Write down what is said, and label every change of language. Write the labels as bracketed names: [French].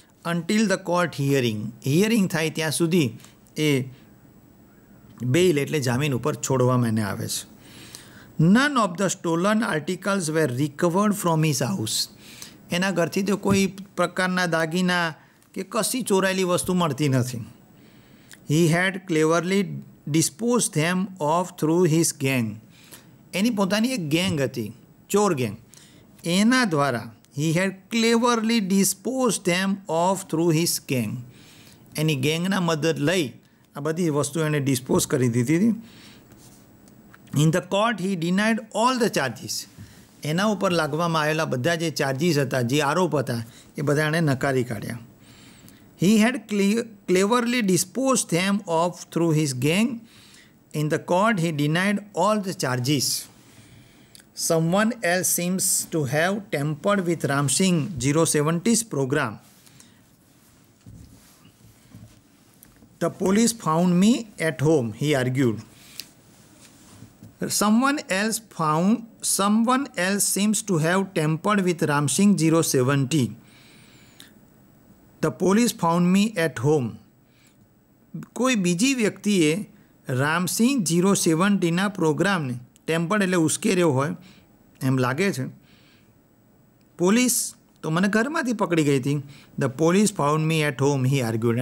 [English] Until the court hearing. [Gujarati] Hearing થાય ત્યાં સુધી એ બેઇલ એટલે જામીન ઉપર છોડવામાં એને આવે છે. [English] None of the stolen articles were recovered from his house. [Gujarati] એના ઘરથી તો કોઈ પ્રકારના દાગીના કે કશી ચોરાયેલી વસ્તુ મળતી નથી. [English] He had cleverly disposed them of through his gang. [Gujarati] એની પોતાની એક ગેંગ હતી, ચોર ગેંગ. એના દ્વારા [English] he had cleverly disposed them of through his gang. [Gujarati] એની ગેંગના મદદ લઈ આ બધી વસ્તુ એને ડિસ્પોઝ કરી દીધી હતી. [English] In the court he denied all the charges. [Gujarati] એના ઉપર લાગવામાં આવેલા બધા જે ચાર્જીસ હતા, જે આરોપ હતા, એ બધા એણે નકારી કાઢ્યા. [English] He had cleverly disposed them of through his gang. In the court, he denied all the charges. Someone else seems to have tampered with Ramsingh 070's program. The police found me at home, he argued. Someone else seems to have tampered with Ramsingh 070. The police found me at home. [Gujarati] કોઈ બીજી વ્યક્તિએ રામસિંહ 070ના પ્રોગ્રામને tempered એટલે ઉશ્કેર્યો હોય એમ લાગે છે. Police તો મને ઘરમાંથી પકડી ગઈ હતી. [English] The police found me at home, he argued.